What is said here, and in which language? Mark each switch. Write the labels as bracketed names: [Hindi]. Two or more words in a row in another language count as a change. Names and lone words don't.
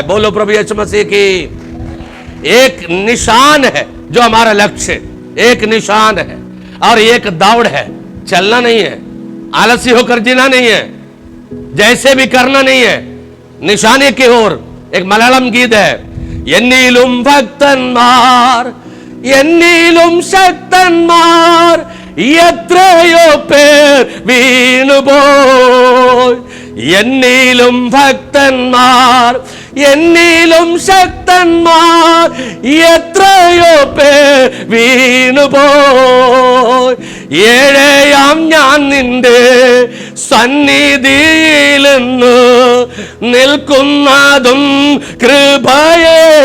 [Hindi] बोलो प्रभु यीशु मसीह की। एक निशान है जो हमारा लक्ष्य, एक निशान है और एक दौड़ है। चलना नहीं है, आलसी होकर जीना नहीं है, जैसे भी करना नहीं है, निशाने की ओर। एक मलयालम गीत है, [Malayalam] എന്നിലും ഭക്തന്മാർ എന്നിലും ശക്തന്മാർ എത്രയോ പേർ വീണുപോയി, എന്നിലും ഭക്തന്മാർ എന്നിലും ശക്തന്മാർ എത്രയോ പേർ വീണുപോയി, ഏഴയാം ഞാൻ നിന്റെ സന്നിധിയിൽ നിന്ന് നിൽക്കുന്നതും കൃപയേ,